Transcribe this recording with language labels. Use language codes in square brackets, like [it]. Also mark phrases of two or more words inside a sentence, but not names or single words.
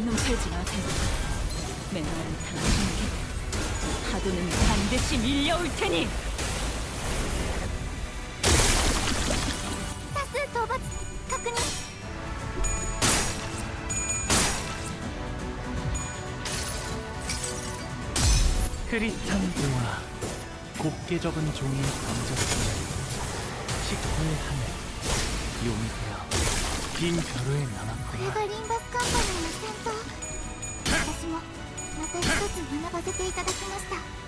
[ko] 패지 마세요. 메마른 당신에게 파도는 반드시 밀려올 테니. [ja] 多数討伐確認。 [ko] 흐릿한 도화, 곱게 접은 종이 번졌으면 식구의 하늘, 용이 되어 빈 벼루에 [ja] これ [ko] 남았구나. [ja] がリンバスカンパニーの戦闘。私もまた一つ学ばせていただきました。